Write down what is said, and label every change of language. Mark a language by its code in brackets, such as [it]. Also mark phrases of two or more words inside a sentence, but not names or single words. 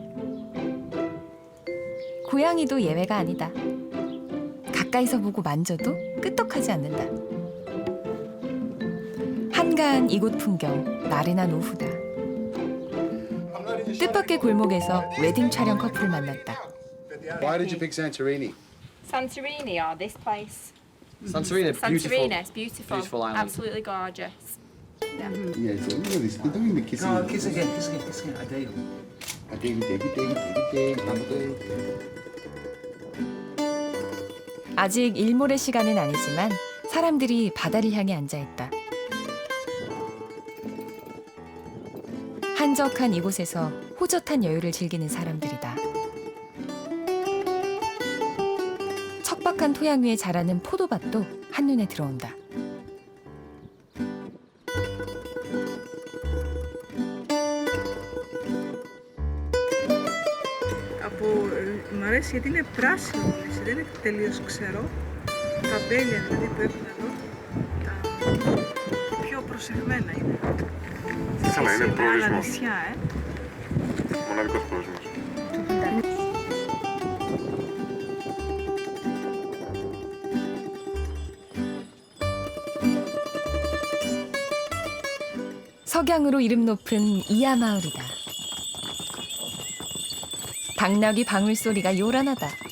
[ko] 고양이도 예외가 아니다. 가까이서 보고 만져도 끄떡하지 않는다. 한가한 이곳 풍경, 나른한 오후다. 뜻밖의 골목에서 웨딩 촬영 커플을 만났다. [en] Why did you pick Santorini? Santorini or this place? Santorini, Santorini, it's beautiful. beautiful island. Absolutely gorgeous. Yeah, so look at this. They're doing the kissing. No, kiss again, kiss again, kiss again. I dare you. I dig. [ko] 아직 일몰의 시간은 아니지만 사람들이 바다를 향해 앉아있다. 한적한 이곳에서 호젓한 여유를 즐기는 사람들이다. 척박한 토양 위에 자라는 포도밭도 한눈에 들어온다. [el] Μ' αρέσει γιατί είναι πράσινο, δεν είναι τελείως ξερό. Τα μπέλια δηλαδή που έχουν εδώ, τα πιο προσεγμένα είναι. είναι σε άλλα προορισμός. νησιά, Μοναδικός προορισμός. [ko] 석양으로 이름 높은 이하 마을이다. 당나귀 방울 소리가 요란하다.